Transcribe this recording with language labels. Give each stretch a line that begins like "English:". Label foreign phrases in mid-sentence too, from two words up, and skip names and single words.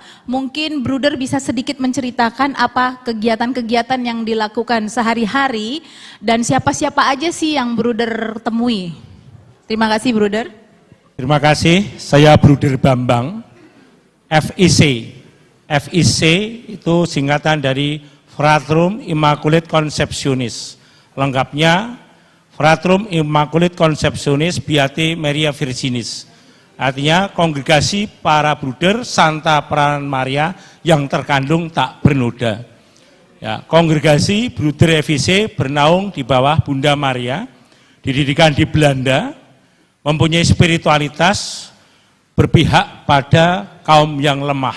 Indonesian: Mungkin Bruder bisa sedikit menceritakan apa kegiatan-kegiatan yang dilakukan sehari-hari dan siapa-siapa aja sih yang Bruder temui. Terima kasih Bruder. Terima kasih, saya Bruder Bambang, FIC. FIC itu singkatan dari
Latin: Fratrum Immaculate Conceptionis. Lengkapnya Fratrum Immaculate Conceptionis Beati Maria Virginis.
Indonesian: Artinya kongregasi para bruder Santa Peranan Maria yang terkandung tak bernoda. Ya, kongregasi Bruder FIC bernaung di bawah Bunda Maria, dididikan di Belanda, mempunyai spiritualitas, berpihak pada kaum yang lemah.